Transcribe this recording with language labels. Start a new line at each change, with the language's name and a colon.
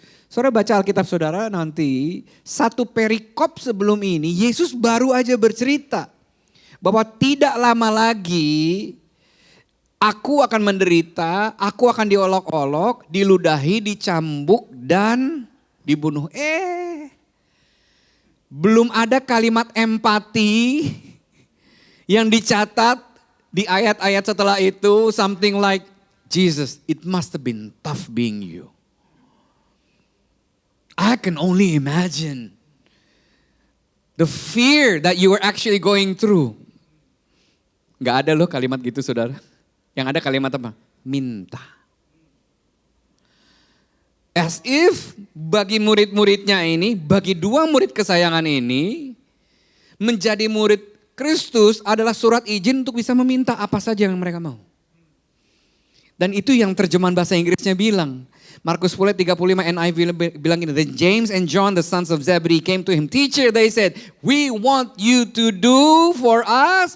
Indonesian: Saudara baca Alkitab saudara nanti, satu perikop sebelum ini Yesus baru aja bercerita bahwa tidak lama lagi aku akan menderita, aku akan diolok-olok, diludahi, dicambuk, dan dibunuh. Belum ada kalimat empati yang dicatat di ayat-ayat setelah itu.
English: Something like, Jesus, it must have been tough being you. I can only imagine the fear that you were actually going through.
Indonesian: Gak ada loh kalimat gitu saudara. Yang ada kalimat apa? Minta.
English: As if
Indonesian: bagi murid-muridnya ini, bagi 2 murid kesayangan ini, menjadi murid Kristus adalah surat izin untuk bisa meminta apa saja yang mereka mau. Dan itu yang terjemahan bahasa Inggrisnya bilang.
English: Markus 10:35 NIV
Indonesian: bilang ini,
English: then James and John the sons of Zebedee came to him. Teacher, they said, we want you to do for us.